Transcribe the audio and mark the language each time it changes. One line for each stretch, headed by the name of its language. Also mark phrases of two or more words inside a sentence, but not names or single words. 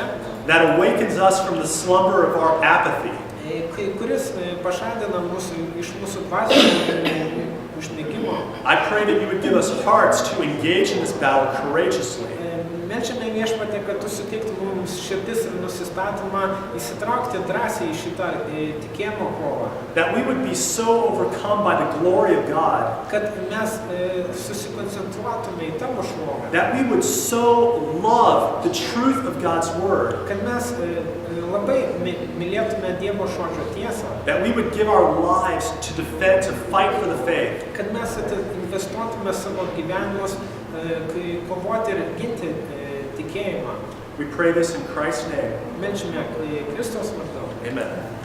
English: That awakens us from the slumber of our apathy.
Lithuanian: kuris pažadina iš mūsų dvasinio užmigimo.
English: I pray that you would give us hearts to engage in this battle courageously.
Lithuanian: Meldžiame Viešpatie, kad tu suteiktum mums širdis ir nusistatymą įsitraukti drąsiai į šitą tikėjimo kovą.
English: That we would be so overcome by the glory of God.
Lithuanian: Kad mes susikoncentruotume į tavo šlovę.
English: That we would so love the truth of God's Word.
Lithuanian: Kad mes labai mylėtume Dievo žodžio tiesą.
English: That we would give our lives to defend, to fight for the faith.
Lithuanian: Kad mes investuotume savo gyvenimus, kovoti ir ginti tikėjimą.
English: We pray this in Christ's name.
Lithuanian: Meldžiame Kristaus vardu.
English: Amen.